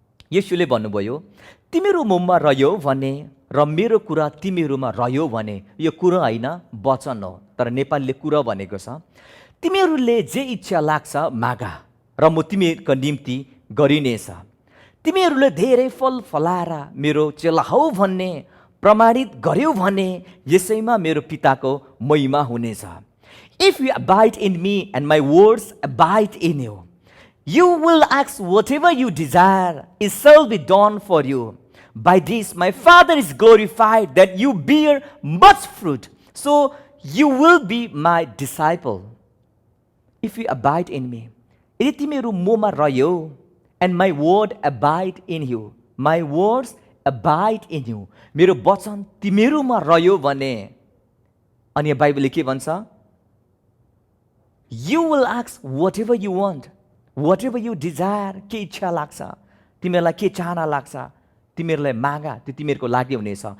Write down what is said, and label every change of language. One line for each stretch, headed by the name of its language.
Nepali: यीशुले भन्नुभयो तिमीहरू ममा रह्यौ भने र मेरो कुरा तिमीहरूमा रह्यो भने, यो कुरा होइन वचन हो, तर नेपालीले कुरा भनेको छ, तिमीहरूले जे इच्छा लाग्छ मागा र म तिमीहरूको निम्ति गरिनेछ। तिमीहरूले धेरै फल फलाएर मेरो चेला हौ भन्ने प्रमाणित गर्यो भने यसैमा मेरो पिताको महिमा हुनेछ।
English: If you abide in me and my words abide in you, you will ask whatever you desire, it shall be done for you. By this my Father is glorified, that you bear much fruit, so you will be my disciple. If you abide in me,
Nepali: यदि तिमीहरू ममा रह्यौ,
English: and my word abide in you,
Nepali: my words abide in you, मेरो वचन तिमीहरूमा रह्यो भने, अनि बाइबलले के भन्छ,
English: you will ask whatever you want, whatever you desire,
Nepali: के इच्छा लाग्छ, तिमीहरूलाई के चाहना लाग्छ, तिमीहरूलाई मागा, त्यो तिमीहरूको लागि हुनेछ।